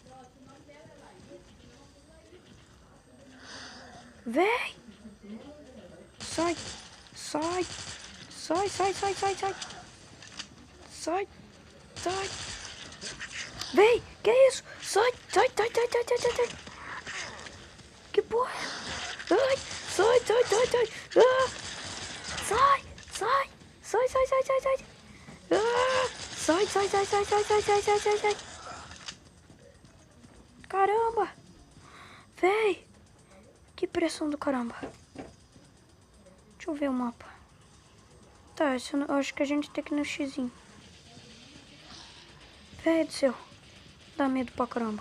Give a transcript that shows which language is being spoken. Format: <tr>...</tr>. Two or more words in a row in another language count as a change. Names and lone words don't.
<pt>Véi! Sai! Sai! Sai, sai, sai, sai, sai! Sai! Sai! Véi! Que isso? Sai! Sai, sai, sai, sai, sai, sai, sai! Que porra? Ai! Sai, sai, sai, sai! Ah! Sai! Sai! Sai, sai, sai, sai, sai! Ah! Sai, sai, sai, sai, sai, sai, sai, sai, sai, sai! Caramba! Véi! Que pressão do caramba! Deixa eu ver o mapa. Tá, eu acho que a gente tem que ir no xizinho. Véi do céu! Dá medo pra caramba!</pt>